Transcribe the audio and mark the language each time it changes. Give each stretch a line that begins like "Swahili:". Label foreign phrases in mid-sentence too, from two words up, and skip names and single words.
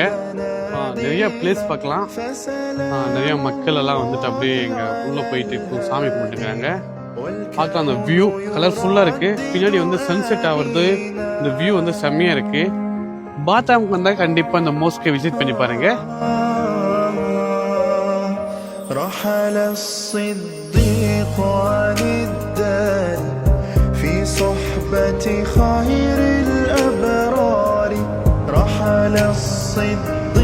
Tamil: நிறைய பிளேஸ் பார்க்கலாம். நிறைய மக்கள் எல்லாம் வந்துட்டு அப்படியே இங்க உள்ள போயிட்டு சாமி கும்பிட்டுருக்காங்க. பார்க்கலாம், அந்த வியூ கலர்ஃபுல்லா இருக்கு. பின்னாடி வந்து சன்செட் ஆகுறது. இந்த வியூ வந்து செம்மையா இருக்கு. பாத்தாமுக்கு வந்தா கண்டிப்பா இந்த மோஸ்கை விசிட் பண்ணி பாருங்க.
Arabic: رحل الصديق عن الدار في صحبة خير الأبرار رحل الصديق